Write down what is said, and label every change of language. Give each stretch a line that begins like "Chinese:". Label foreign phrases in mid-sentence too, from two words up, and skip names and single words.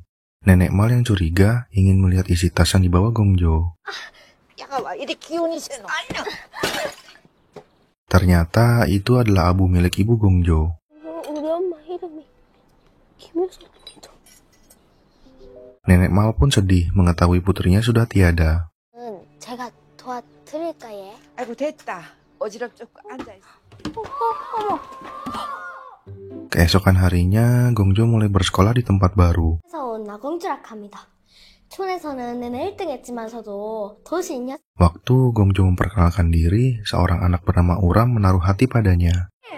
Indonesian: Nenek Mal yang curiga ingin melihat isi tas yang dibawa Gong Jo. Ternyata itu adalah abu milik ibu Gong Jo. Nenek Mal pun sedih mengetahui putrinya sudah tiada.
Korean: 제가 도와드릴까요? 아이고 됐다. 어지럽죠. 앉아 있어.
Indonesian: Keesokan harinya, Gong Jo mulai bersekolah di tempat baru. Waktu Gong Jo memperkenalkan diri, seorang anak bernama Uram menaruh hati padanya.